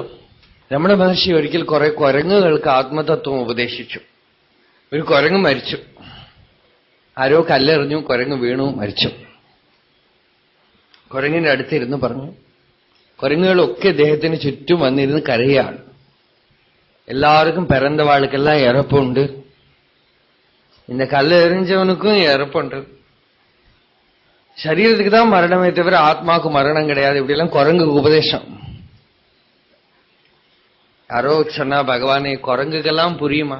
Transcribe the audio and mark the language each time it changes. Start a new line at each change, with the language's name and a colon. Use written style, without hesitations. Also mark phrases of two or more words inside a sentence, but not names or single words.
Malayalam: രമണ മഹർഷി ഒരിക്കൽ കുറെ കുരങ്ങുകൾക്ക് ആത്മതത്വം ഉപദേശിച്ചു. ഒരു കുരങ്ങ് മരിച്ചു. ആരോ കല്ലെറിഞ്ഞു, കുരങ്ങ് വീണു, മരിച്ചു. കുരങ്ങിന്റെ അടുത്തിരുന്ന് പറഞ്ഞു. കുരങ്ങുകളൊക്കെ അദ്ദേഹത്തിന് ചുറ്റും വന്നിരുന്ന് കരയാണ്.
Tamil: எல்லாருக்கும் பிறந்த வாழ்க்கெல்லாம் இறப்புண்டு, இந்த கல் எறிஞ்சவனுக்கும் இறப்புண்டு. சரீரத்துக்கு தான் மரணமே தவிர ஆத்மாவுக்கு மரணம் கிடையாது. இப்படியெல்லாம் குரங்குக்கு உபதேசம். யாரோ சொன்னா, பகவானே குரங்குக்கெல்லாம் புரியுமா?